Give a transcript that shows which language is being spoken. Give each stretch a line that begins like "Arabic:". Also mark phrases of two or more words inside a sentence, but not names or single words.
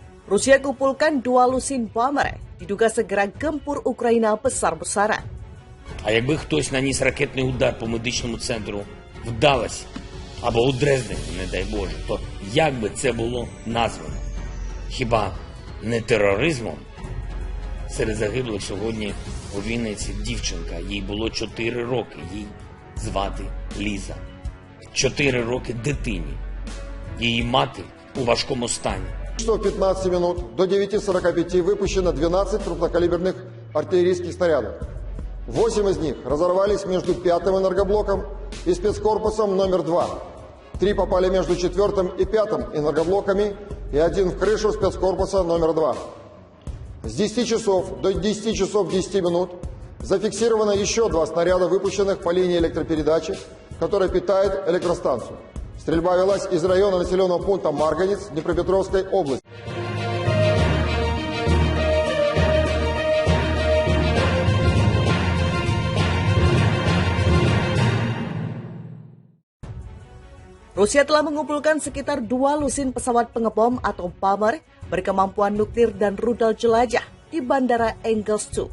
Indonesian: Rusia kumpulkan 2 Lusin Bomber, diduga segera gempur Україна besar-besaran.
Ukrainian: А якби хтось наніс ракетний удар по медичному центру, вдалося, або у Дрездені, не дай Боже, то як би це було названо? Хіба не тероризмом? Серед загиблих сьогодні у Вінниці дівчинка, їй було 4 роки, їй звати Ліза. 4 роки дитині. Її мати у важкому стані.
Russian: В 15 минут до 9:45 выпущено 12 крупнокалиберных артиллерийских снарядов. 8 из них разорвались между 5-м энергоблоком и спецкорпусом номер 2. 3 попали между 4-м и 5-м энергоблоками и 1 в крышу спецкорпуса номер 2. С 10 часов до 10 часов 10 минут зафиксировано еще 2 снаряда, выпущенных по линии электропередачи, которая питает электростанцию. Стрельба велась из района населенного пункта Марганец Днепропетровской области.
Indonesian: Rusia telah mengumpulkan sekitar 2 lusin pesawat pengebom atau bomber berkemampuan nuklir dan rudal jelajah di Bandara Engels II.